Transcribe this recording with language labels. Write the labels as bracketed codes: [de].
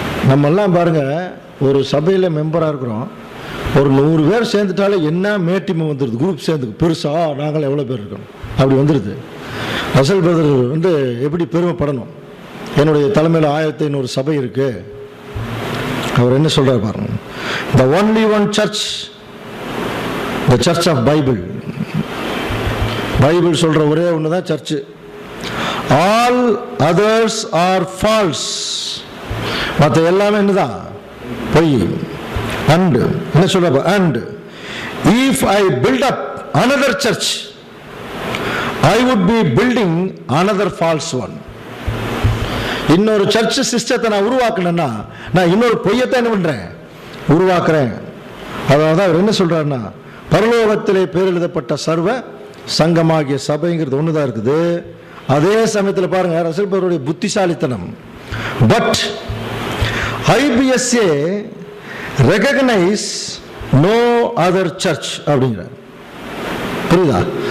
[ta] நம்மெல்லாம் பாருங்க, ஒரு சபையில் மெம்பராக இருக்கிறோம், ஒரு 100 பேர் சேர்ந்துட்டாலே என்ன மேட்டிமை வந்துடுது, குரூப் சேர்ந்து பெருசா நாங்கள் எவ்வளோ பேர் இருக்கணும் அப்படி வந்துடுது. ரசல் பிரதர் எப்படி பெருமைப்படணும், என்னுடைய தலைமையில் 1500 சபை இருக்கு. அவர் என்ன சொல்றாரு பாருங்க, [en] the only one church, the church of Bible. [ta] Bible சொல்ற ஒரே ஒன்று தான் church. [en] all others are false, [ta] மற்ற எல்லாமே என்னதான் பொய். [en] and [ta] என்ன சொல்ற, [en] And if I build up another church I would be building another false one. [ta] இன்னொரு சர்ச் சிஸ்டத்தை நான் உருவாக்கணும்னா நான் இன்னொரு பொய்யத்தை என்ன பண்றேன், உருவாக்குறேன். அதாவது அவர் என்ன சொல்றாருன்னா, பரலோகத்திலே பேர் எழுதப்பட்ட சர்வ சங்கமாகிய சபைங்கிறது ஒண்ணுதான் இருக்குது. அதே சமயத்தில் பாருங்க ரசல் பவுலுடைய புத்திசாலித்தனம். [en] but IBSA recognise no other church [ta] அப்படிங்கிறார். புரியுதா?